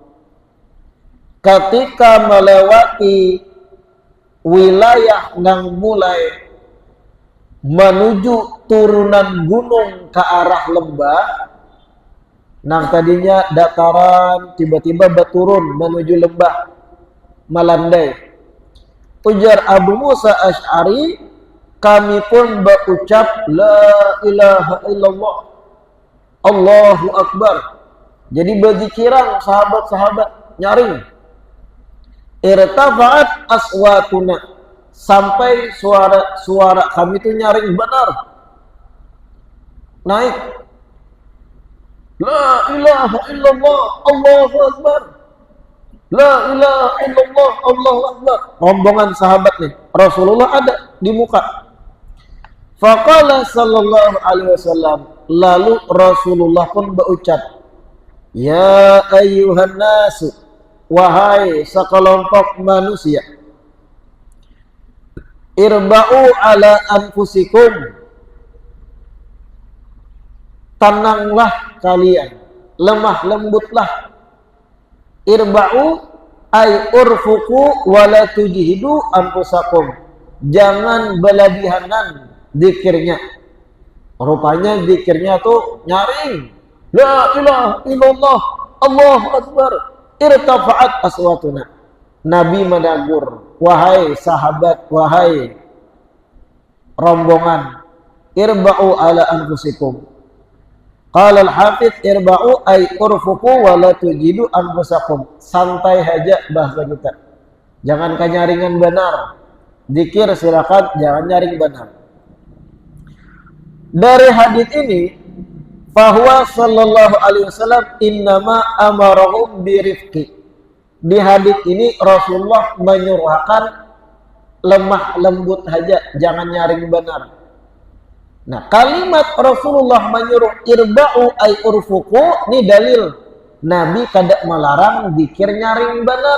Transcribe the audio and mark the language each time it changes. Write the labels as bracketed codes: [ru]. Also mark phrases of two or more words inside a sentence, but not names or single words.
[id] Ketika melewati wilayah yang mulai menuju turunan gunung ke arah lembah, nah tadinya dataran tiba-tiba berturun menuju lembah, melandai. Ujar Abu Musa Asy'ari, kami pun berucap [ar] لا إله إلا الله، الله أكبر. [id] Jadi berzikiran sahabat-sahabat nyaring. [ar] ارتفعت أصواتنا, [id] sampai suara kami itu nyaring benar, naik. [ar] لا إله إلا الله، الله أكبر. لا إله إلا الله، الله أكبر. [id] Rombongan sahabat nih, Rasulullah ada di muka. [ar] فقال صلى الله عليه وسلم, [id] lalu Rasulullah pun berucap, [ar] يا أيها الناس, [id] wahai sekelompok manusia, [ar] اربعوا على أنفسكم, [id] tenanglah kalian, lemah lembutlah. [ar] اربعوا أي ارفقوا ولا تجهدوا أنفسكم, [id] jangan berlebihanan zikirnya. Rupanya zikirnya tuh nyaring, [ar] لا إله إلا الله، الله أكبر، ارتفعت أصواتنا. [id] Nabi menegur, wahai sahabat, wahai rombongan, [ar] اربعوا على أنفسكم. قال الحافظ، اربعوا أي ارفقوا ولا تجهدوا أنفسكم. [id] Santai saja bahasa kita, jangan kenyaringan benar. Zikir silakan, jangan nyaring benar. Dari hadits ini [ar] فهو صلى الله عليه وسلم إنما أمرهم برفق. [id] Di hadis ini Rasulullah menyuruhkan lemah lembut saja, jangan nyaring benar. Nah, kalimat Rasulullah menyuruh [ar] اربعوا أي ارفقوا, [id] ini dalil Nabi kada melarang zikir nyaring benar.